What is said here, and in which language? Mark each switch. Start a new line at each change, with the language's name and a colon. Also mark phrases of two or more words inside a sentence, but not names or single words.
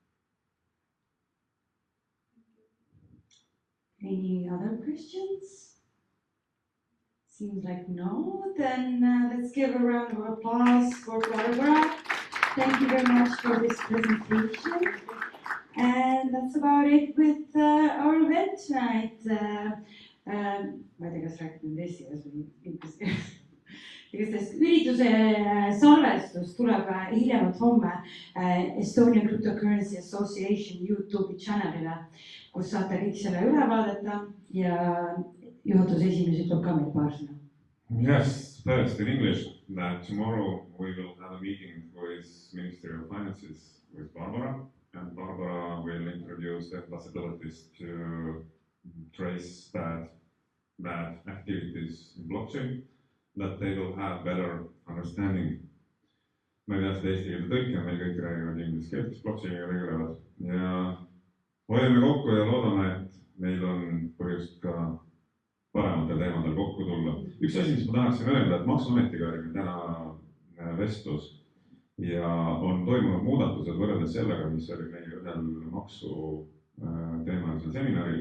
English: Any other questions? Seems like no. Then let's give a round of applause for Barbara. Thank you very much for this presentation. And that's about it with our event tonight.
Estonian: Ma ei tea, kas rääkida nüüd eesti keeles või inglise keeles. Igatahes ürituse salvestus tuleb hiljemalt homme Estonian Cryptocurrency Association YouTube'i channelile, kus saate kõik selle üle vaadata ja juhatuse esimees ütleb ka meil paar sõna.
English: Yes, first in English, that tomorrow we will have a meeting with Ministry of Finances with Barbara, and Barbara will introduce the possibilities to trace bad activities in blockchain, that they will have better understanding.
Estonian: Ma ei tea seda eesti keelde tõlke, meil kõik räägivad inglise keelt, kes blockchainiga tegelevad. Ja hoiame kokku ja loodame, et meil on põhjust ka parematel teemadel kokku tulla. Üks asi, mis ma tahaksin öelda, et Maksuametiga oli meil täna vestlus ja on toimunud muudatused võrreldes sellega, mis oli meie ühel maksu teemalisel seminaril.